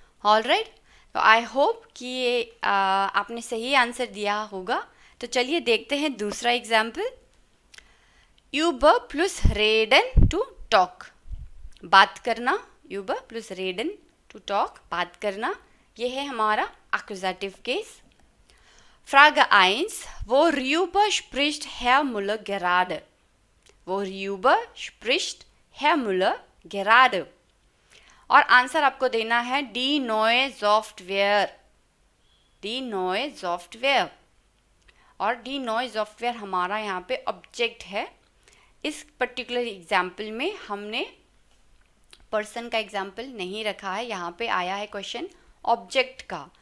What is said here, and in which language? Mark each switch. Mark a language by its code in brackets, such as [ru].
[hi] Alright, तो I hope कि ये आपने सही आंसर दिया होगा। तो चलिए देखते हैं दूसरा example. Uber plus रेडन to talk, बात करना, यूबर प्लस रेडन टू टॉक, बात करना, ये है हमारा accusative case. [de] Frage 1, worüber spricht Herr Müller gerade? Worüber spricht Herr Müller gerade? [hi] और आंसर आपको देना है डी नोए सॉफ्टवेयर, डी नोए सॉफ्टवेयर। और डी नोए सॉफ्टवेयर हमारा यहाँ पे ऑब्जेक्ट है। इस पर्टिकुलर एग्जाम्पल में हमने पर्सन का एग्जाम्पल नहीं रखा है, यहाँ पे आया है क्वेश्चन ऑब्जेक्ट का।